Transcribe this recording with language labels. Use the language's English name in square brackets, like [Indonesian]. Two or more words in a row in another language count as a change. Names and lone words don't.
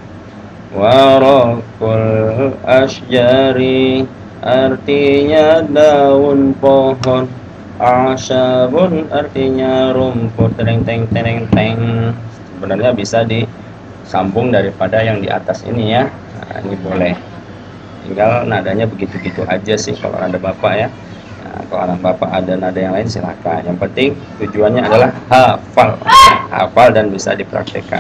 [Arabic] ورق الأشجار [Indonesian] artinya daun pohon, a'syabun artinya rumput. Teng teng teng teng. Sebenarnya bisa disambung daripada yang di atas ini ya. Nah, ini boleh. Tinggal nadanya begitu-gitu aja sih kalau ada Bapak ya. Nah, kalau anak Bapak ada nada yang lain silahkan. Yang penting tujuannya adalah hafal dan bisa dipraktekkan.